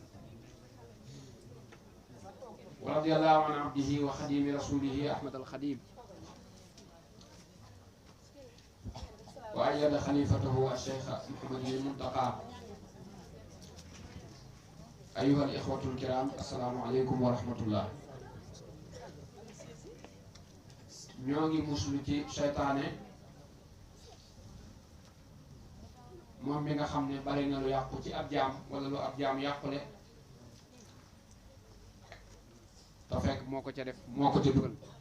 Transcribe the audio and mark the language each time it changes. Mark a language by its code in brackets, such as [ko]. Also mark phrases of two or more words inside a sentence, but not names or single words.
[ar] ورضي الله عن عبده وخديم رسوله أحمد الخديم، وأيد خليفته الشيخ محمد المنتقى. أيها الإخوة الكرام، السلام عليكم ورحمة الله. [wo] ñoo ngi muslu ci seytaane moom mi nga xam ne bari na lu yàqu ci ab jaam wala lu ab jaam yàqule te fekk moo ko ca def moo ko ca dugal.